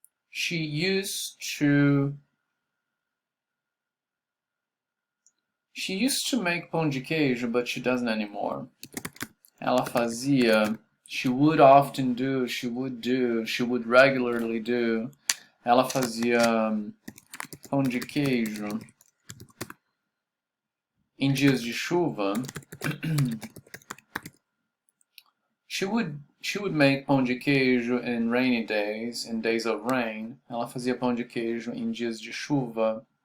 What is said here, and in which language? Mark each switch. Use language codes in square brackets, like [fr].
[en] She used to make pão de queijo, but she doesn't anymore. [pt] Ela fazia, [en] she would often do, she would regularly do. [pt] Ela fazia pão de queijo em dias de chuva. [en] She would make pão de queijo in rainy days, in days of rain. [pt] Ela fazia pão de queijo em dias de chuva.